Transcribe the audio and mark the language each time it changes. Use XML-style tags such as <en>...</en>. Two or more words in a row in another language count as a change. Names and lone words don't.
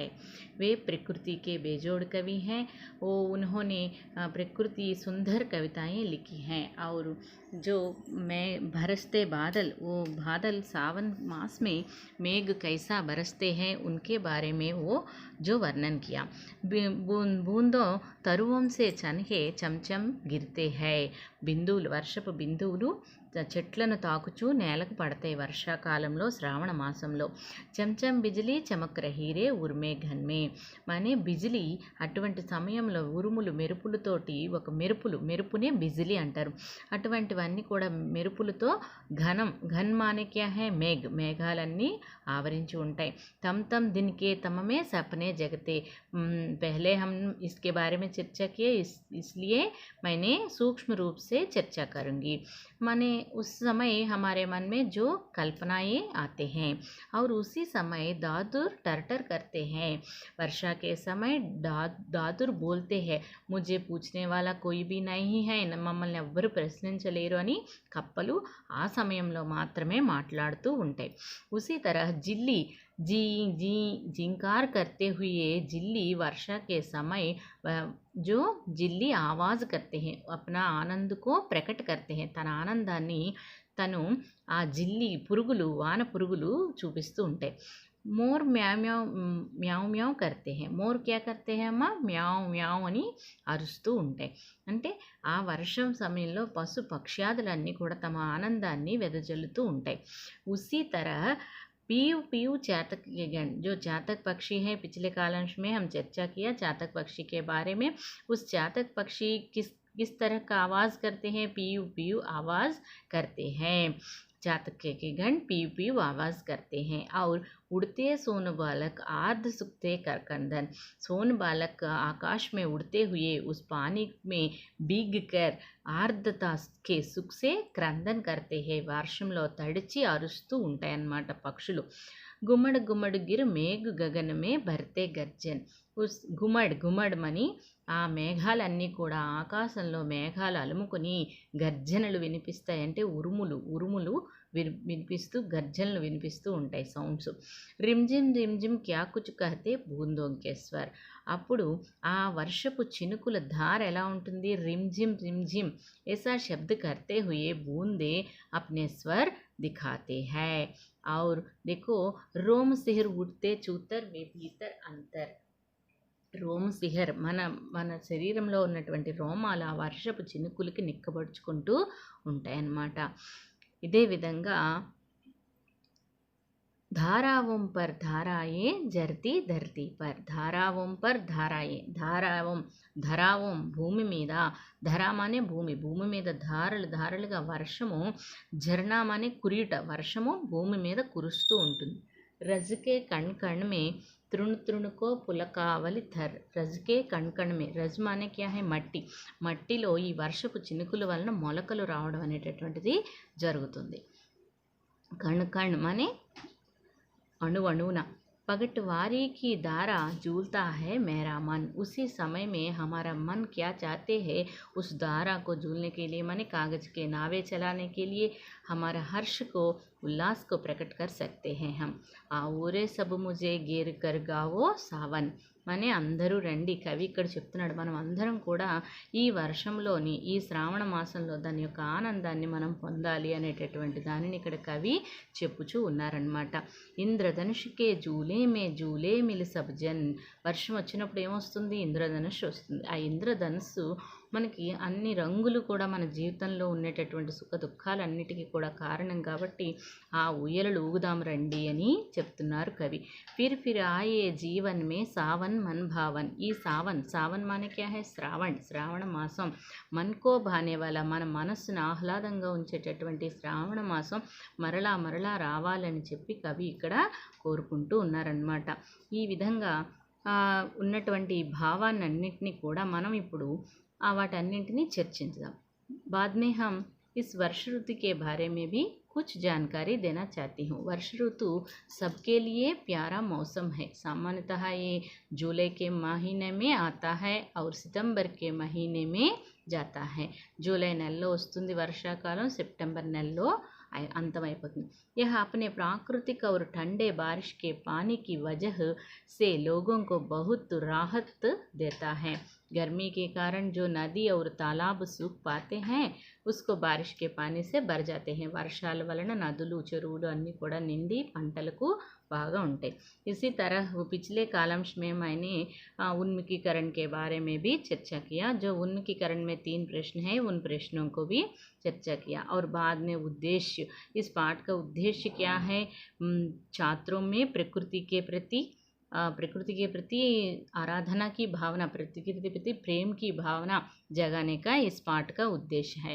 <hi>वे प्रकृति के बेजोड़ कवि हैं। वो उन्होंने प्रकृति सुंदर कविताएं लिखी हैं। और जो बरसते बादल, वो बादल सावन मास में मेघ कैसा बरसते हैं उनके बारे में वो जो वर्णन किया। बूंदों तरुओं से चनके चमचम गिरते हैं।</hi> <te>బిందువులు, వర్షపు బిందువులు చెట్లను తాకుచూ నేలకు పడతాయి వర్షాకాలంలో, శ్రావణ మాసంలో.</te> <hi>चमचम बिजली चमक रहीरे उरमे घनमे.</hi> <te>మనే బిజిలీ అటువంటి సమయంలో ఉరుములు మెరుపులతోటి, ఒక మెరుపునే బిజిలీ అంటారు. అటువంటివన్నీ కూడా మెరుపులతో ఘనం,</te> <hi>घन माने क्या है?</hi> <te>మేఘాలన్నీ ఆవరించి ఉంటాయి.</te> <hi>तम तम दिन के तम में सपने जगते. पहले हम इसके बारे में चर्चा किए, इसलिए मैंने सूक्ष्म रूप से चर्चा करूँगी। माने उस समय हमारे मन में जो कल्पनाएं आते हैं और उसी समय दादुर टरटर करते हैं। वर्षा के समय दादुर बोलते हैं, मुझे पूछने वाला कोई भी नहीं है,</hi> <te>మమ్మల్ని ఎవ్వరు ప్రశ్నించలేరు అని కప్పలు ఆ సమయంలో మాత్రమే మాట్లాడుతూ ఉంటాయి.</te> <hi>उसी तरह जिल्ली जी जी जिंकार करते हुए जिल्ली वर्षा के समय जो जिल्ली आवाज़ करते हैं, अपना आनंद को प्रकट करते हैं.</hi> <te>తన ఆనందాన్ని తను ఆ జిల్లి పురుగులు, వాన పురుగులు చూపిస్తూ ఉంటాయి.</te> <hi>मोर म्याव म्याव म्याव म्याव करते हैं. मोर क्या</hi> <te>करते हैं అమ్మా? మ్యావ్ మ్యావ్ అని అరుస్తూ ఉంటాయి. అంటే ఆ వర్షం సమయంలో పశు పక్ష్యాదులన్నీ కూడా తమ ఆనందాన్ని వెదజల్లుతూ ఉంటాయి.</te> <hi>उसी तरह पीयू पीयू चातक गण, जो चातक पक्षी है, पिछले कालांश में हम चर्चा किया चातक पक्षी के बारे में. उस चातक पक्षी किस तरह का आवाज़ करते हैं? पीयू पीयू आवाज़ करते हैं. चातक के गण पीयू पीयू आवाज़ करते हैं. और उड़ते सोन बालक आर्ध सुखते करकंदन. सोन बालक आकाश में उड़ते हुए उस पानी में भीग कर ఆర్ద్రత के सुख से క్రందన్ करते हैं.</hi> <te>వర్షంలో తడిచి అరుస్తూ ఉంటాయన్నమాట పక్షులు.</te> <hi>घुमड़ घुमड़ गिर मेघ गगनमें भरते गर्जन. उस घुमड़</hi> <te>మని ఆ మేఘాలన్నీ కూడా ఆకాశంలో మేఘాలు అలుముకొని గర్జనలు వినిపిస్తాయి. అంటే ఉరుములు వినిపిస్తూ, గర్జనలు వినిపిస్తూ ఉంటాయి, సౌండ్స్.</te> <hi>रिमझिम रिमझिम क्या कुछ कहते बूंदोंके स्वर.</hi> <te>అప్పుడు ఆ వర్షపు చినుకుల ధార ఎలా ఉంటుంది?</te> <hi>रिमझिम रिमझिम ऐसा शब्द करते हुए बूंदे अपने स्वर दिखाते हैं. और देखो, रोम सिहर उठते चूतर में भीतर अंतर. रोम सिहर,</hi> <te>మన శరీరంలో ఉన్నటువంటి రోమాలు ఆ వర్షపు చినుకులకి నిక్కబడుచుకుంటూ ఉంటాయన్నమాట. ఇదే విధంగా</te> <hi>धारावों पर धाराएं जरती धरती पर. धारावों पर धाराएं,</hi> <te>ధరావం భూమి మీద, ధరామానే భూమి, భూమి మీద ధారలుగా వర్షము, झरनाమానే కురియుట, వర్షము భూమి మీద కురుస్తూ ఉంటుంది.</te> <hi>रजके कण कण में तृण तृणको पुलकावलि भर. रजके कण कण में, रज माने क्या है?</hi> <te>మట్టి. మట్టిలో ఈ వర్షపు చినుకుల వలన మొలకలు రావడం అనేటటువంటిది జరుగుతుంది.</te> <hi>कण कण माने अणुअणुना. पगटवारी की धारा झूलता है मेरा मन. उसी समय में हमारा मन क्या चाहते हैं? उस धारा को झूलने के लिए, माने कागज़ के नावें चलाने के लिए, हमारा हर्ष को उल्लास को प्रकट कर सकते हैं हम। आओ रे सब मुझे घेर कर गावो सावन మనే</hi> <te>అందరూ రండి. కవి ఇక్కడ చెప్తున్నాడు మనం అందరం కూడా ఈ వర్షంలోని ఈ శ్రావణ మాసంలో దాని యొక్క ఆనందాన్ని మనం పొందాలి అనేటటువంటి దానిని ఇక్కడ కవి చెప్పుచూ ఉన్నారనమాట.</te> <hi>इंद्रधनुषके झूले मिलि सब जन.</hi> <te>వర్షం వచ్చినప్పుడు ఏమొస్తుంది? ఇంద్రధనుష్ వస్తుంది. ఆ ఇంద్రధనుస్సు మనకి అన్ని రంగులు కూడా మన జీవితంలో ఉండేటటువంటి సుఖ దుఃఖాలన్నిటికీ కూడా కారణం కాబట్టి ఆ ఊయలలు ఊగుదాం రండి అని చెప్తున్నారు కవి.</te> <hi>फिर आये जीवन में सावन मन भावन. ఈ सावन माने क्या है?</hi> <te>శ్రావణ మాసం.</te> <hi>मनको भाने वाला,</hi> <te>మన మనస్సును ఆహ్లాదంగా ఉంచేటటువంటి శ్రావణ మాసం మరలా రావాలని చెప్పి కవి ఇక్కడ కోరుకుంటూ ఉన్నారనమాట. ఈ విధంగా ఉన్నటువంటి భావాన్నిన్నింటినీ కూడా మనం ఇప్పుడు వాటన్నింటినీ చర్చించుదాం.</te> <hi>बाद में हम इस वर्ष ऋतु के बारे में भी कुछ जानकारी देना चाहती हूँ. वर्ष ऋतु सबके लिए प्यारा मौसम है. सामान्यतः ये जुलाई के महीने में आता है और सितंबर के महीने में जाता है.</hi> <te>జూలై నెలలో వస్తుంది వర్షాకాలం, సెప్టెంబర్ నెలలో अंतमैपोतुंदी.</te> <hi>यह अपने प्राकृतिक और ठंडे बारिश के पानी की वजह से लोगों को बहुत राहत देता है. गर्मी के कारण जो नदी और तालाब सूख पाते हैं उसको बारिश के पानी से भर जाते हैं.</hi> <te>వర్షాల వలన నదులు చెరువులు అన్నీ కూడా నిండి పంటలకు బాగా ఉంటాయి.</te> <hi>इसी तरह पिछले कालम्स में मैंने उन्मुखीकरण के बारे में भी चर्चा किया. जो उन्मुखीकरण में 3 प्रश्न हैं उन प्रश्नों को भी चर्चा किया. और बाद में उद्देश्य, इस पाठ का उद्देश्य क्या है? छात्रों में प्रकृति के प्रति आराधना की भावना, प्रकृति के प्रति प्रेम की भावना जगाने का इस पाठ का उद्देश्य है.</hi>